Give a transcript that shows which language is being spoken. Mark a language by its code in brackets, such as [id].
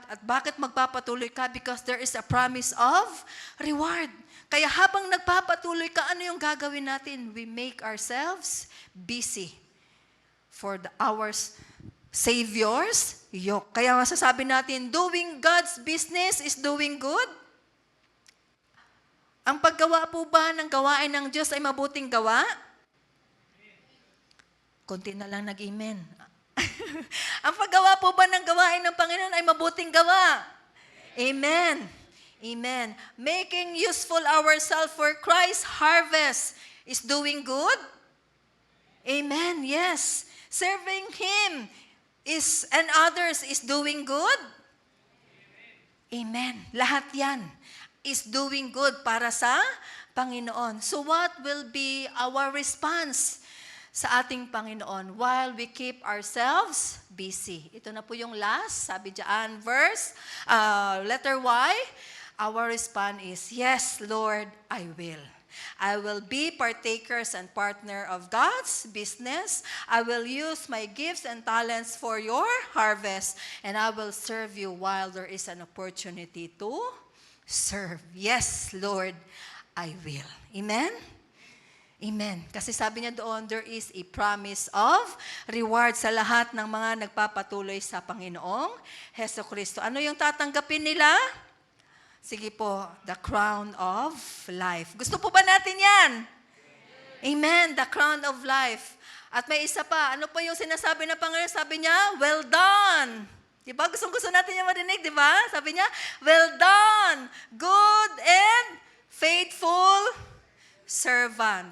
[tl] At bakit magpapatuloy ka? [en] Because there is a promise of reward. [tl] Kaya habang nagpapatuloy ka, ano yung gagawin natin? [en] We make ourselves busy for our Savior's yoke. [tl] Kaya masasabi natin, [en] doing God's business is doing good. [tl] Ang paggawa po ba ng gawain ng Diyos ay mabuting gawa? Konti na lang nag-amen. Ang paggawa po ba ng gawain ng Panginoon ay mabuting gawa? Amen. Amen. [en] Making useful ourselves for Christ's harvest is doing good? Amen. Yes. Serving Him and others is doing good? Amen. [tl] Lahat yan [en] is doing good [tl] para sa Panginoon. [en] So what will be our response [tl] sa ating Panginoon [en] while we keep ourselves busy? [tl] Ito na po yung last, sabi diyan, letter Y. [en] Our response is, yes, Lord, I will. I will be partakers and partner of God's business. I will use my gifts and talents for your harvest, and I will serve you while there is an opportunity to serve. Yes, Lord, I will. Amen? Amen. Kasi sabi niya doon, there is a promise of reward [tl] sa lahat ng mga nagpapatuloy sa Panginoong Hesukristo. Ano yung tatanggapin nila? Sige po, [en] the crown of life. [tl] Gusto po ba natin yan? Amen, [en] the crown of life. [tl] At may isa pa, ano pa yung sinasabi ng Panginoon? Sabi niya, [en] well done. [tl] Diba? Gusto natin yung marinig, diba? Sabi niya, [en] well done, good and faithful servant.